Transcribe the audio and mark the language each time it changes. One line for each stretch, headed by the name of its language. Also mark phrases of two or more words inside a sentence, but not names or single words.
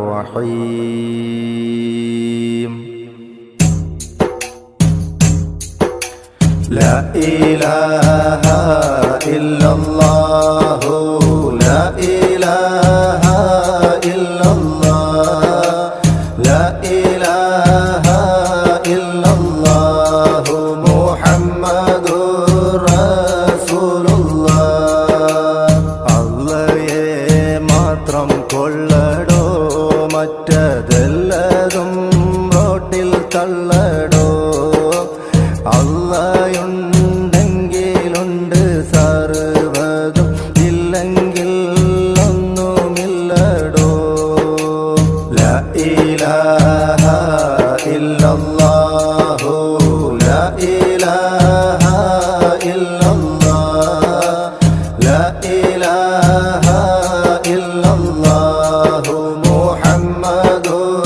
Arabic: الرحيم لا إله إلا الله لا إله إلا الله لا إله إلا الله محمد رسول الله
Malayalam: അള്ളയെ മാത്രം കൊള്ളടോ മറ്റതെല്ലതും റോട്ടിൽ തള്ളടോ അള്ളയുണ്ടെങ്കിലുണ്ട് സർവ്വതും ഇല്ലെങ്കിൽ ഒന്നുമില്ലടോ
Arabic: لا إله إلا الله لا إله إلا الله لا إله إلا الله محمد